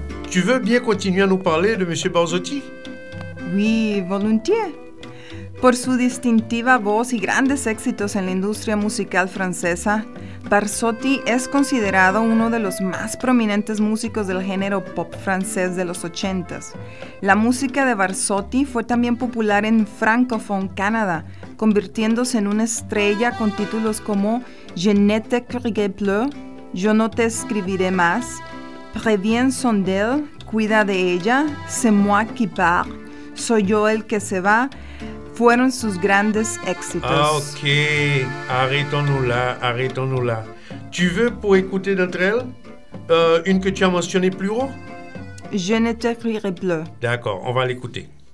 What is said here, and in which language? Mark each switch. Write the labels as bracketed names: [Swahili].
[French] Tu veux bien continuer à nous parler de Monsieur Barzotti? Oui, volontiers. [Spanish] Por su distintiva voz y grandes éxitos en la industria musical francesa, Barzotti es considerado uno de los más prominentes músicos del género pop francés de los 80s. La música de Barzotti fue también popular en francófono Canadá, convirtiéndose en una estrella con títulos como Je ne t'écrirai plus, Yo no te escribiré más, Previens son d'elle, cuida de ella, c'est moi qui pars, soy yo el que se va, fueron sus grandes éxitos. [French] Ah, ok, arrêtons-nous là. Tu veux, pour écouter d'entre elles, une que tu as mentionnée plus haut? Je ne t'écrirai plus. D'accord, on va l'écouter.